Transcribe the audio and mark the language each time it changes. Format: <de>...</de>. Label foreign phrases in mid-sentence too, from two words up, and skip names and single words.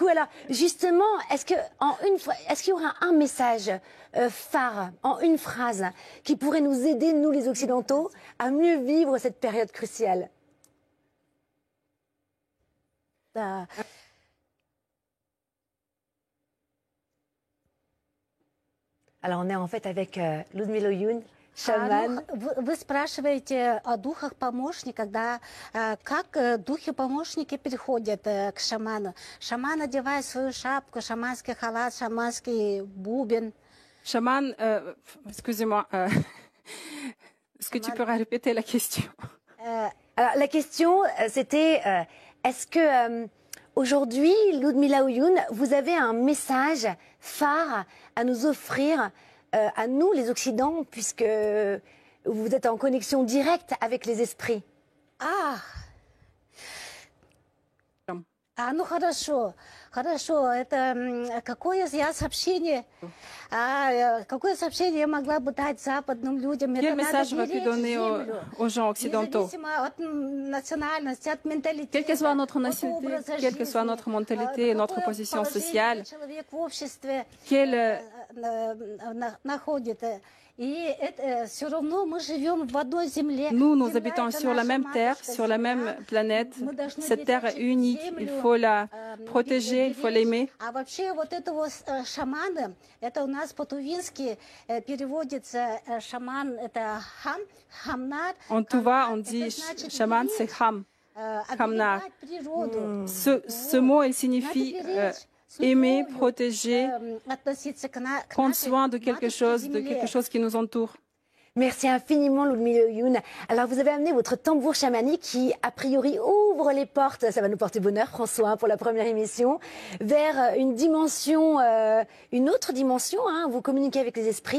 <fr>Alors justement, est-ce qu'il y aura un message phare, en une phrase, qui pourrait nous aider, nous les Occidentaux, à mieux vivre cette période cruciale? Alors on est en fait avec Ludmila Oyoun,</fr> <ru>шаман. Вы спрашиваете о духах-помощниках, да, как духи-помощники переходят к шаману. Шаман одевает свою шапку, шаманский халат, шаманский бубен.</ru> <fr>Chaman, excusez-moi, est-ce que tu peux répéter la question? Alors la question, c'était, est-ce que aujourd'hui, Ludmila Oyoun, vous avez un message phare à nous offrir à nous, les Occidents, puisque vous êtes en connexion directe avec les esprits?</fr> <ru>Ну хорошо, это какое сообщение я могла бы дать западным людям?</ru> <fr>Quel message va-t-il donner aux gens occidentaux?</fr> <ru>Независимо от национальности, от менталитета,</ru> <fr>Quelle que soit notre nationalité, quelle que soit notre mentalité, notre position sociale,</fr> <ru>человек в обществе находит. И все равно мы живем в одной земле.</ru> <fr>Nous habitons sur la même terre, sur la même planète. Cette terre est unique. Il faut la protéger, il faut l'aimer.</fr> <ru>А вообще вот этого шамана, это у нас по-тувински переводится шаман, это хамнар.</ru> <fr>En Tuva, on dit chaman, c'est ham, hamnar. Ce mot, il signifie aimer, protéger, prendre soin de quelque chose qui nous entoure. Merci infiniment, Ludmila Oyoun. Alors, vous avez amené votre tambour chamanique qui, a priori, ouvre les portes, ça va nous porter bonheur, François, pour la première émission, vers une dimension, une autre dimension, vous communiquez avec les esprits.</fr>